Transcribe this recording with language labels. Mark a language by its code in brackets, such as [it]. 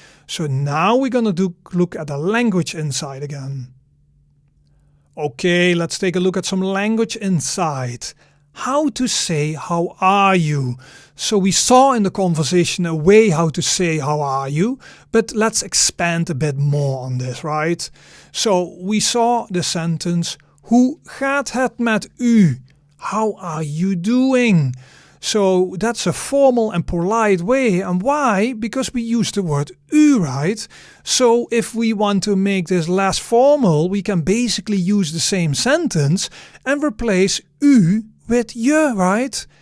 [en] So now we're going to look at the language insight again. Okay, let's take a look at some language insight. How to say how are you. So we saw in the conversation a way how to say how are you, but let's expand a bit more on this, right? So we saw the sentence [nl] hoe gaat het met u? [en] How are you doing? So that's a formal and polite way. And why? Because we use the word u, right? So if we want to make this less formal, we can basically use the same sentence and replace u with je, right?